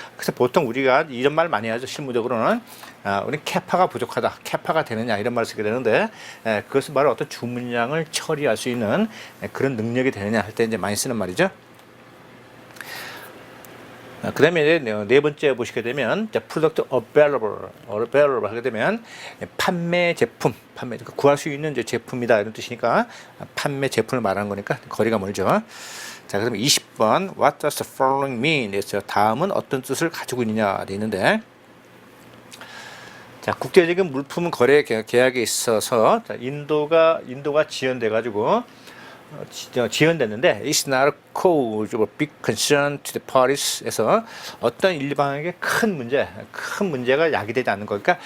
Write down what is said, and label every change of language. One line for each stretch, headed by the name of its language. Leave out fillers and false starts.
Korean: 그래서 보통 우리가 이런 말 많이 하죠. 실무적으로는 우리 캐파가 부족하다, 캐파가 되느냐 이런 말을 쓰게 되는데, 그것은 바로 어떤 주문량을 처리할 수 있는 그런 능력이 되느냐 할 때 이제 많이 쓰는 말이죠. 그 다음에 네 번째 보시게 되면 product available 하게 되면 판매 제품, 그러니까 구할 수 있는 제품이다 이런 뜻이니까 판매 제품을 말하는 거니까 거리가 멀죠. 자, 그러면 20번
English: What does the following mean?
Korean: 그래서 다음은 어떤 뜻을 가지고 있느냐 돼 있는데, 자, 국제적인 물품 거래 계약에 있어서 인도가 지연돼 가지고 지연됐는데
English: it's not a cause of big concern to the parties.
Korean: 에서 어떤 일방에게 큰 문제가 야기되지 않는 거.